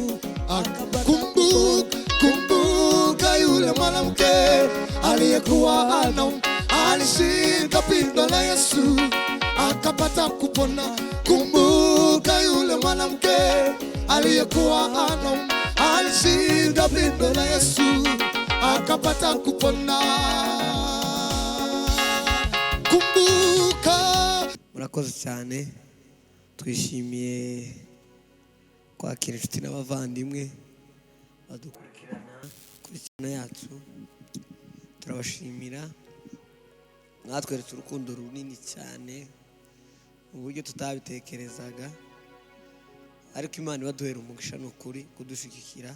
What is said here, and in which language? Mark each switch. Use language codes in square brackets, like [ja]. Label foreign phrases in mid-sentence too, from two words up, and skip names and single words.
[sw] Kumbuka yule mwanamke aliyekuwa anaumwa, alishika pindo la Yesu akapata kupona. Kumbuka yule mwanamke aliyekuwa anaumwa, alishika pindo la Yesu akapata kupona. Kumbuka. [rw] Murakoze cyane, twishimiye kwakira inshuti n'abavandimwe badukurikirana kuri channel yacu. Turabashimira, mwatweretse urukundo runini cyane mu buryo tutabitekerezaga, ariko Imana ibaduhera umugisha n'ukuri kudushigikira.